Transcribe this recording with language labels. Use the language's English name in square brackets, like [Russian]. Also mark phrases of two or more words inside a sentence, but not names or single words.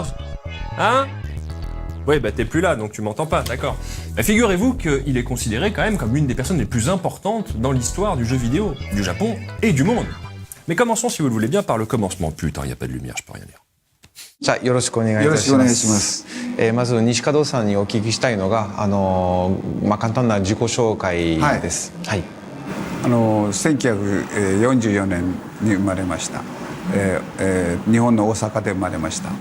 [French] Hein? Oui, t'es plus là, donc tu m'entends pas, d'accord. Figurez-vous qu'il est considéré quand même comme une des personnes les plus importantes dans l'histoire du jeu vidéo, du Japon et du monde. Mais commençons, si vous le voulez bien, par le commencement. Putain, y a pas de lumière, je peux rien dire. [Japanese] じゃあよろしくお願いいたします。まず西門さんにお聞きしたいのが簡単な自己紹介です。はい。 1944年に生まれました。日本の大阪で生まれました。